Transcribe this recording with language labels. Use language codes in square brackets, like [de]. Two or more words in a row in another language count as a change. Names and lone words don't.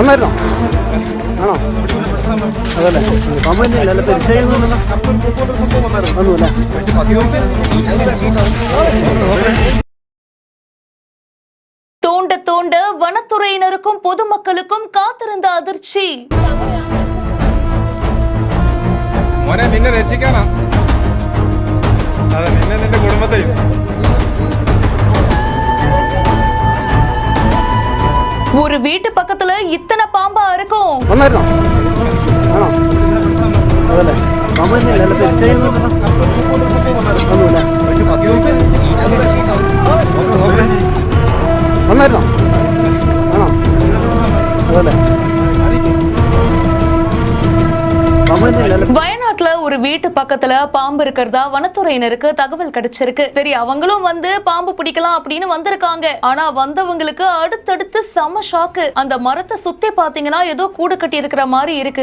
[ml] വന്നായിരുന്നോ? ആണോ? അതല്ലേ കമ്പനിയിലല്ല പരിചയമൊന്നുമില്ല. [ta] தோண்ட தோண்ட வனத்துறையினருக்கும் பொதுமக்களுக்கும் காத்திருந்த அதிர்ச்சி. [ml] മോനെ നിന്നെ രക്ഷിക്കാനാ, നിന്നെ നിന്റെ കുടുംബത്തെയും. [ta] ஒரு வீட்டு பக்கத்துல இத்தனை பாம்பா இருக்கும். [ml] വന്നായിരുന്നോ? ആണോ? അതല്ലേ കമ്പനിയിലല്ല പരിചയമൊന്നുമില്ല. വന്നായിരുന്നോ? ആണോ? അതല്ലേ [ta] வயநாட்டுல ஒரு வீட்டு பக்கத்துல பாம்பு இருக்கிறதா வனத்துறையினருக்கு தகவல் கிடைச்சிருக்கு. சரி, அவங்களும் வந்து பாம்பு பிடிக்கலாம் அப்படின்னு வந்திருக்காங்க. ஆனா வந்தவங்களுக்கு அடுத்தடுத்து செம ஷாக்கு. அந்த மரத்தை சுத்தி பாத்தீங்கன்னா ஏதோ கூடு கட்டி இருக்கிற மாதிரி இருக்கு.